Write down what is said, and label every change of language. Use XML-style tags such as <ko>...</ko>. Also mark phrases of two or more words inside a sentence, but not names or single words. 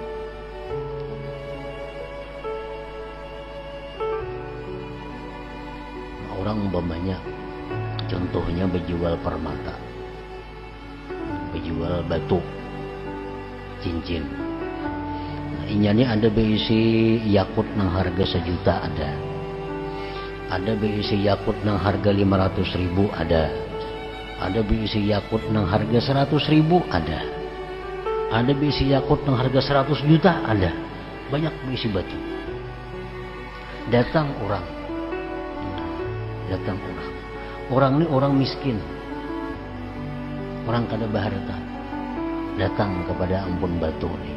<bjn>Orang umpamanya contohnya berjual permata, berjual batu, cincin. Nah, ini ada berisi yakut nang harga 1 juta ada berisi yakut nang harga 500.000 ada berisi yakut nang harga 100.000 ada berisi yakut nang harga 100 juta banyak berisi batu. Datang orang ini orang miskin, orang kada berharta, datang kepada Ampun Batu nih.</bjn>